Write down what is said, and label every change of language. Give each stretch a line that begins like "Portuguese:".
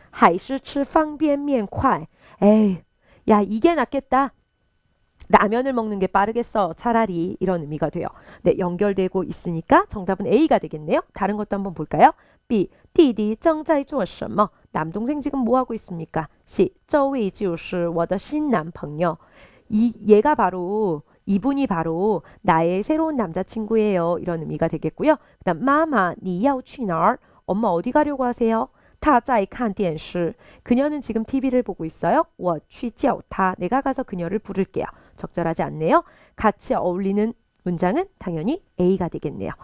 Chinese: 还是吃方便面快.
Korean: 에이, 야 이게 낫겠다. 라면을 먹는 게 빠르겠어. 차라리 이런 의미가 돼요. 네, 연결되고 있으니까 정답은 A가 되겠네요. 다른 것도 한번 볼까요? B.
Chinese: 弟弟正在做什么?
Korean: 남동생 지금 뭐 하고 있습니까? C.
Chinese: 这位就是我的新男朋友.
Korean: 얘가 바로 이분이 바로 나의 새로운 남자친구예요. 이런 의미가 되겠고요. 그 다음 마마,
Chinese: 你要去哪儿?
Korean: 엄마 어디 가려고 하세요?
Chinese: 他在看电视.
Korean: 그녀는 지금 TV를 보고 있어요.
Chinese: 我去叫他.
Korean: 내가 가서 그녀를 부를게요. 적절하지 않네요. 같이 어울리는 문장은 당연히 A가 되겠네요.